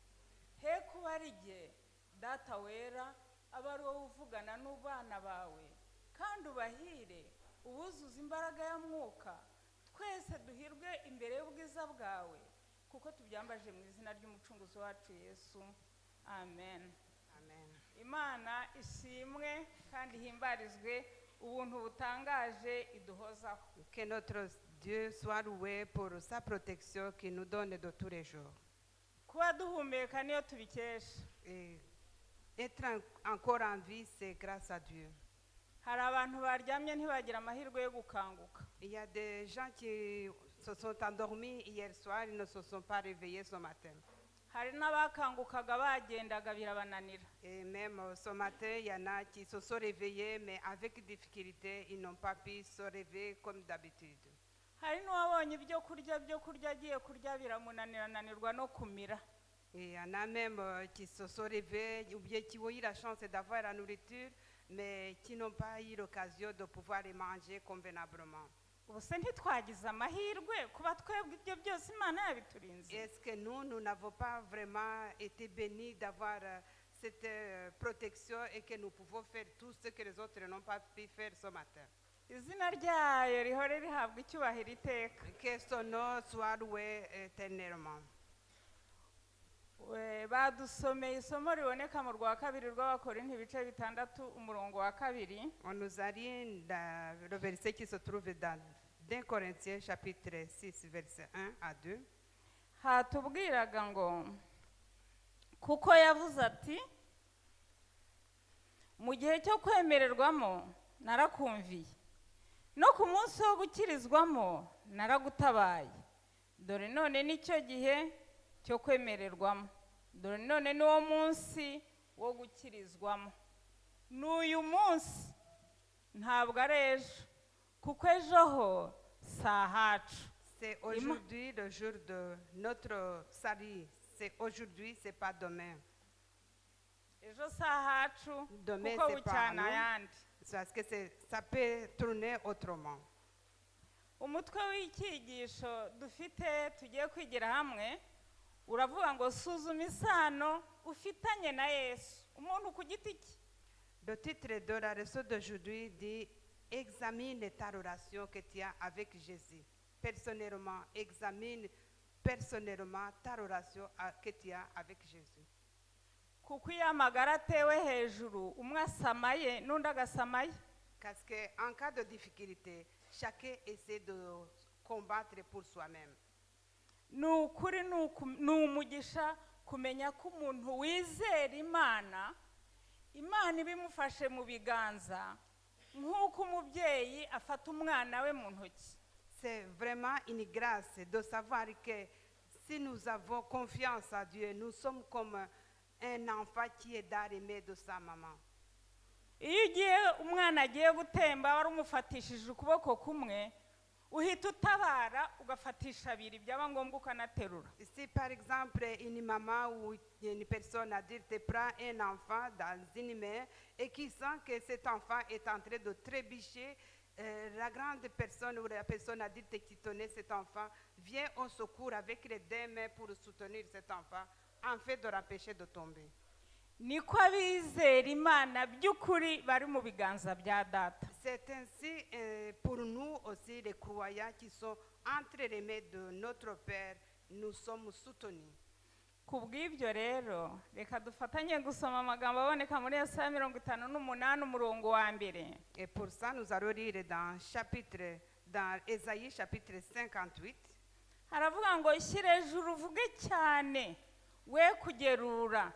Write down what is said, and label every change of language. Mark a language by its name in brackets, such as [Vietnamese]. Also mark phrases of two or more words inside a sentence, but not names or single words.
[Kinyarwanda] He kuba ari jye data wera aba ari wowe uvugana n'ubana bawe kandi ubahire ubuzuza imbaraga ya mwuka, twese duhirwe imbere y'ubwiza bwawe kuko tubyambaje mu izina ry'umucunguzi wacu Yesu. Amen. Amen. Imana ishimwe kandi himbarizwe ubuntu butangaje iduhozaho. [French] Que notre Dieu soit loué pour sa protection qu'il nous donne de tous les jours. [Kinyarwanda] Kuba duhumeka niyo tubikesha. [French] Et être encore en vie, c'est grâce à Dieu. [Kinyarwanda] Hari abantu baryamye ntibagira amahirwe yo gukanguka. [French] Il y a des gens qui se sont endormis hier soir, ils ne se sont pas réveillés ce matin. [Kinyarwanda] Hari n'abakangukaga bagendaga birabananira. [French] Et même ce matin, il y en a qui se sont réveillés, mais avec difficulté, ils n'ont pas pu se réveiller comme d'habitude. [Kinyarwanda] Hari n'uwabonye ibyo kurya agiye kurya biramunanirananirwa no kumira. [French] Et il y en a même qui se sont réveillés, ou bien qui ont eu la chance d'avoir la nourriture, mais qui n'ont pas eu l'occasion de pouvoir les manger convenablement. [Kinyarwanda] Ubuse ntitwagize amahirwe kuba twebwe ibyo byose Imana yabiturinze. [French] Est-ce que nous n'avons pas vraiment été bénis d'avoir cette protection et que nous pouvons faire tout ce que les autres n'ont pas pu faire ce matin? [Kinyarwanda] Izina ryayo rihore rihabwa icyubahiro iteka. [French] Que son nom soit loué éternellement. [Kinyarwanda] Badusomeye isomo riboneka mu rwa kabiri rw'Abakorinto ibice 6 umurongo wa 2. [French] On nous a dit le verset qui se trouve dans 2 Corinthiens chapitre 6 verset 1 à 2. [Kinyarwanda] Hatubwiraga ngo kuko yavuze ati mu gihe cyo kwemererwamo narakumviye no ku munsi wo gukirizwamo naragutabaye. Dore none nicyo gihe cyo kwemererwamo, dore none niwo munsi wo gukirizwamo. N'uyu munsi ntabwo ari ejo kuko ejo ho si ahacu. [French] C'est aujourd'hui le jour de notre salut. C'est aujourd'hui, c'est pas demain. [Kinyarwanda] Ejo si ahacu [French] Demain, [Kinyarwanda] kuko [French] c'est pas [Kinyarwanda] bucyana [French] nous. [Kinyarwanda] ayandi. [French] Parce que ça peut tourner autrement. [Kinyarwanda] Umutwe w'icyigisho dufite tugiye kwigira hamwe uravuga ngo suzuma isano ufitanye na Yesu, umuntu ku giti cye. [French] Le titre de la leçon d'aujourd'hui dit « Examine ta relation que tu as avec Jésus ». Personnellement, examine personnellement ta relation que tu as avec Jésus. [Kinyarwanda] Kuko iyo amagara atewe hejuru umwe asamaye n'undi agasamaye. [French] Parce qu'en cas de difficulté, chacun essaie de combattre pour soi-même. [Kinyarwanda] Ni ukuri ni umugisha kumenya ko umuntu wizera Imana imana ibimufashe mu biganza nk'uko umubyeyi afata umwana we mu ntoki. [French] C'est vraiment une grâce de savoir que si nous avons confiance à Dieu, nous sommes comme un enfant qui est dans de sa maman. [Kinyarwanda] Iyo ugiye umwana agiye gutemba wari umufatishije ukuboko kumwe uhita utabara ugafatisha abiri byaba ngombwa ukanaterura. [French] Si par exemple une maman ou une personne adulte prend un enfant dans une main et qui sent que cet enfant est en train de trébucher, la grande personne ou la personne adulte qui tenait cet enfant vient au secours avec les deux mains pour soutenir cet enfant en fait de l'empêcher de tomber. [Kinyarwanda] Niko abizera Imana by'ukuri bari mu biganza bya data. [French] C'est ainsi pour nous aussi les croyants qui sont entre les mains de notre Père, nous sommes soutenus. [Kinyarwanda] Kubw'ibyo rero reka dufatanye gusoma amagambo aboneka muri Yesaya 58 umurongo wa mbere. [French] Et pour ça nous allons lire dans Ésaïe chapitre 58. [Kinyarwanda] Haravuga ngo shyira ejuru uvuge cyane we kugerura.